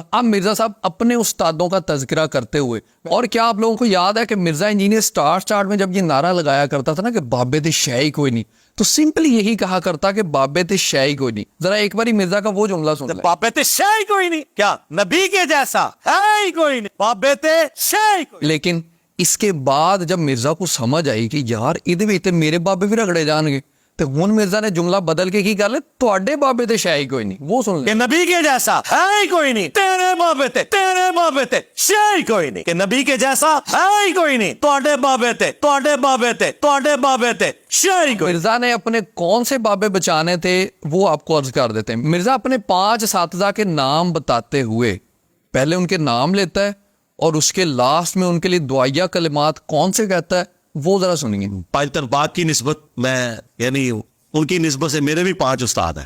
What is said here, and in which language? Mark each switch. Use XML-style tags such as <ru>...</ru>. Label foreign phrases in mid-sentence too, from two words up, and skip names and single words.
<ur>اب مرزا صاحب اپنے استادوں کا تذکرہ کرتے ہوئے, اور کیا آپ لوگوں کو یاد ہے کہ مرزا انجینئر سٹارٹ میں جب یہ نعرہ لگایا کرتا تھا نا کہ</ur> <pa>بابے تے شے کوئی نہیں,</pa> <ur>تو سمپلی یہی کہا کرتا کہ</ur> <pa>بابے تے شے کوئی نہیں.</pa> <ur>ذرا ایک باری مرزا کا وہ جملہ سن لیں.</ur> <pa>بابے تے شے کوئی نہیں,</pa> <ur>کیا نبی کے جیسا ہے ہی کوئی نہیں,</ur> <pa>بابے تے شے کوئی.</pa> <ur>لیکن اس کے بعد جب مرزا کو سمجھ آئی کہ</ur> <pa>یار ادھے وچ تے میرے بابے بھی رگڑے جان گے, تو ہن مرزا نے جملہ بدل کے کی کر لے, تواڈے بابے تے شے کوئی نہیں.</pa> <ur>وہ سن کہ لیں. نبی کے جیسا ہے ہی کوئی نہیں,</ur> <pa>تیرے بابے تے شے کوئی نہیں,</pa> <ur>کہ نبی کے جیسا ہے ہی کوئی نہیں,</ur> <pa>تواڈے بابے تے شے کوئی.</pa> <ur>مرزا نے اپنے کون سے بابے بچانے تھے وہ آپ کو عرض کر دیتے ہیں. مرزا اپنے 5 اساتذہ کے نام بتاتے ہوئے پہلے ان کے نام لیتا ہے, اور اس کے لاسٹ میں ان کے لیے دعائیہ کلمات کون سے کہتا ہے وہ ذرا سنیے. پاکستان پاک کی نسبت میں, یعنی ان کی نسبت سے میرے بھی 5 استاد ہیں.</ur>